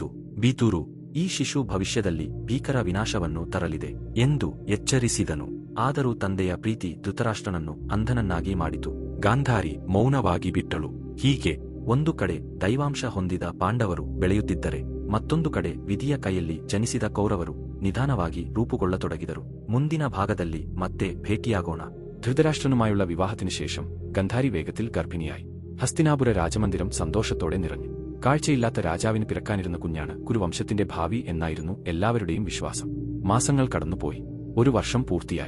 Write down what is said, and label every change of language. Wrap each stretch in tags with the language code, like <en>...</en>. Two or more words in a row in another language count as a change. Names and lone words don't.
<kn>ಬಿದುರು ಈ ಶಿಶು ಭವಿಷ್ಯದಲ್ಲಿ ಭೀಕರ ವಿನಾಶವನ್ನು ತರಲಿದೆ ಎಂದು ಎಚ್ಚರಿಸಿದನು. ಆದರೂ ತಂದೆಯ ಪ್ರೀತಿ ಧೃತರಾಷ್ಟ್ರನನ್ನು ಅಂಧನನ್ನಾಗಿ ಮಾಡಿತು. ಗಾಂಧಾರಿ ಮೌನವಾಗಿ ಬಿಟ್ಟಳು. ಹೀಗೆ ಒಂದು ಕಡೆ ದೈವಾಂಶ ಹೊಂದಿದ ಪಾಂಡವರು ಬೆಳೆಯುತ್ತಿದ್ದರೆ, ಮತ್ತೊಂದು ಕಡೆ ವಿಧಿಯ ಕೈಯಲ್ಲಿ ಜನಿಸಿದ ಕೌರವರು ನಿಧಾನವಾಗಿ ರೂಪುಗೊಳ್ಳತೊಡಗಿದರು. ಮುಂದಿನ ഭാഗದಲ್ಲಿ ಮತ್ತೆ ഭേಟಿയാಗೋಣ.</kn> <ml>ധൃതരാഷ്ട്രനുമായുള്ള വിവാഹത്തിനു ശേഷം ഗന്ധാരി വേഗത്തിൽ ഗർഭിണിയായി. ഹസ്തിനാപുര രാജമന്ദിരം സന്തോഷത്തോടെ നിറഞ്ഞു. കാഴ്ചയില്ലാത്ത രാജാവിന് പിറക്കാനിരുന്ന കുഞ്ഞാണ് കുരുവംശത്തിന്റെ ഭാവി എന്നായിരുന്നു എല്ലാവരുടെയും വിശ്വാസം. മാസങ്ങൾ കടന്നുപോയി. 1 വർഷം പൂർത്തിയായി.</ml>